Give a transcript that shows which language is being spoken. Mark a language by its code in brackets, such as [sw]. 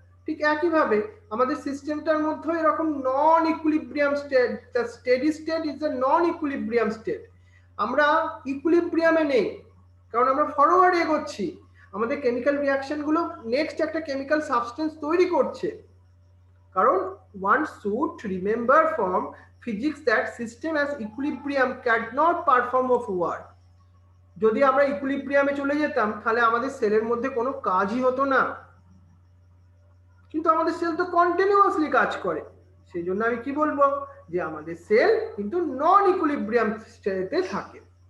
[bn] ঠিক একইভাবে আমাদের সিস্টেমটার মধ্যে এরকম নন equilibrium state, [en] The steady state is the non equilibrium state. [bn] আমরা ইকুইলিব্রিয়ামে নেই, কারণ আমরা ফরওয়ার্ড এগোচ্ছি। আমাদের কেমিক্যাল রিঅ্যাকশন গুলো নেক্সট একটা কেমিক্যাল সাবস্টেন্স তৈরি করছে। [en] কারণ one should remember from physics that system as equilibrium cannot perform of work. [bn] যদি আমরা ইকুইলিব্রিয়ামে চলে যেতাম তাহলে আমাদের সেলের মধ্যে কোনো কাজই হতো না, কিন্তু আমাদের সেল তো কন্টিনিউয়াসলি কাজ করে। সেই জন্য আমি কি বলবো, যে আমাদের সেল কিন্তু নন ইকুইলিব্রিয়াম স্টেটে থাকে।